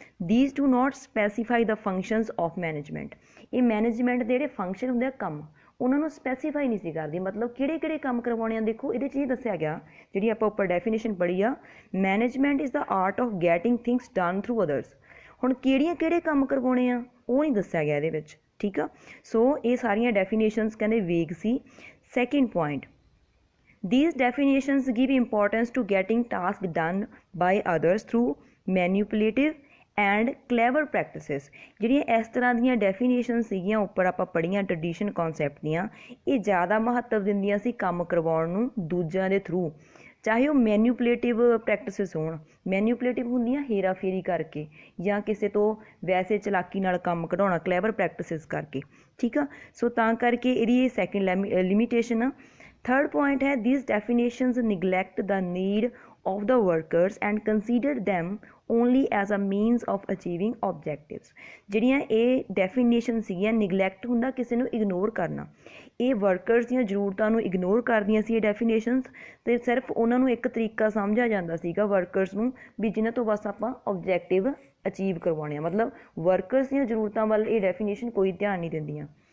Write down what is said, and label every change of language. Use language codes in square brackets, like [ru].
[en] These do not specify the functions of management. [pa] ਇਹ management ਦੇ ਜਿਹੜੇ ਫੰਕਸ਼ਨ ਹੁੰਦੇ ਆ, ਕੰਮ, ਉਹਨਾਂ ਨੂੰ ਸਪੈਸੀਫਾਈ ਨਹੀਂ ਸੀ ਕਰਦੀ, ਮਤਲਬ ਕਿਹੜੇ ਕੰਮ ਕਰਵਾਉਣੇ ਆ। ਦੇਖੋ ਇਹਦੇ 'ਚ ਇਹ ਦੱਸਿਆ ਗਿਆ, ਜਿਹੜੀ ਆਪਾਂ ਉੱਪਰ ਡੈਫੀਨੇਸ਼ਨ ਪੜ੍ਹੀ ਆ, [en] Management is the art of getting things done through others. [pa] ਹੁਣ ਕਿਹੜੇ ਕੰਮ ਕਰਵਾਉਣੇ ਆ ਉਹ ਨਹੀਂ ਦੱਸਿਆ ਗਿਆ ਇਹਦੇ ਵਿੱਚ, ਠੀਕ ਆ। ਸੋ ਇਹ ਸਾਰੀਆਂ ਡੈਫੀਨੇਸ਼ਨਸ ਕਹਿੰਦੇ ਵੇਗ ਸੀ। [en] Second point, these definitions give importance to getting tasks done by others through manipulative and clever practices। [pa] ਜਿਹੜੀਆਂ ਇਸ ਤਰ੍ਹਾਂ ਦੀਆਂ ਡੈਫੀਨੇਸ਼ਨ ਸੀਗੀਆਂ ਉੱਪਰ ਆਪਾਂ ਪੜ੍ਹੀਆਂ ਟਰਡੀਸ਼ਨ ਕਨਸੈਪਟ ਦੀਆਂ, ਇਹ ਜ਼ਿਆਦਾ ਮਹੱਤਵ ਦਿੰਦੀਆਂ ਸੀ ਕੰਮ ਕਰਵਾਉਣ ਨੂੰ ਦੂਜਿਆਂ ਦੇ ਥਰੂ, ਚਾਹੇ ਉਹ ਮੈਨੂਪਲੇਟਿਵ ਪ੍ਰੈਕਟਿਸਿਸ ਹੋਣ। ਮੈਨੂਪਲੇਟਿਵ ਹੁੰਦੀਆਂ ਹੇਰਾ ਫੇਰੀ ਕਰਕੇ ਜਾਂ ਕਿਸੇ ਤੋਂ ਵੈਸੇ ਚਲਾਕੀ ਨਾਲ ਕੰਮ ਕਢਾਉਣਾ, ਕਲੈਵਰ ਪ੍ਰੈਕਟਿਸਿਸ ਕਰਕੇ, ਠੀਕ ਆ। ਸੋ ਤਾਂ ਕਰਕੇ ਇਹਦੀ ਇਹ ਸੈਕਿੰਡ ਲਿਮੀਟੇਸ਼ਨ ਆ। ਥਰਡ ਪੁਆਇੰਟ ਹੈ [en] these definitions neglect the need of the workers and consider them only as a means of achieving objectives। [pa] ਜਿਹੜੀਆਂ ਇਹ ਡੈਫੀਨੇਸ਼ਨ ਸੀਗੀਆਂ, ਨਿਗਲੈਕਟ ਹੁੰਦਾ ਕਿਸੇ ਨੂੰ ਇਗਨੋਰ ਕਰਨਾ, ਇਹ ਵਰਕਰਸ ਦੀਆਂ ਜ਼ਰੂਰਤਾਂ ਨੂੰ ਇਗਨੋਰ ਕਰਦੀਆਂ ਸੀ ਇਹ ਡੈਫੀਨੇਸ਼ਨਸ, ਅਤੇ ਸਿਰਫ ਉਹਨਾਂ ਨੂੰ ਇੱਕ ਤਰੀਕਾ ਸਮਝਿਆ ਜਾਂਦਾ ਸੀਗਾ ਵਰਕਰਸ ਨੂੰ ਵੀ ਜਿਹਨਾਂ ਤੋਂ ਬਸ ਆਪਾਂ ਓਬਜੈਕਟਿਵ ਅਚੀਵ ਕਰਵਾਉਣੇ ਆ, ਮਤਲਬ ਵਰਕਰਸ ਦੀਆਂ ਜ਼ਰੂਰਤਾਂ ਵੱਲ ਇਹ ਡੈਫੀਨੇਸ਼ਨ ਕੋਈ ਧਿਆਨ ਨਹੀਂ ਦਿੰਦੀਆਂ।